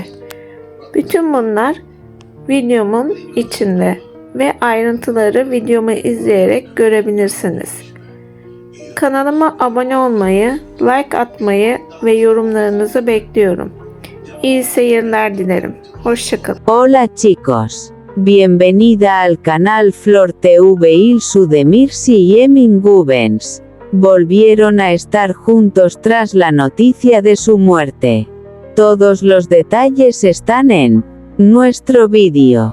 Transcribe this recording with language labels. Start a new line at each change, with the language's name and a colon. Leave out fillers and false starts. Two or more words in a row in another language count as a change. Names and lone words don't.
Turkish: Bütün bunlar videomun içinde ve ayrıntıları videomu izleyerek görebilirsiniz. Kanalıma abone olmayı, like atmayı ve yorumlarınızı bekliyorum. İyi seyirler dilerim. Hoşçakalın.
Spanish: Hola chicos, bienvenida al canal Flor TV. Ilsu Demirci y Emin Güvenç volvieron a estar juntos tras la noticia de su muerte. Todos los detalles están en nuestro vídeo.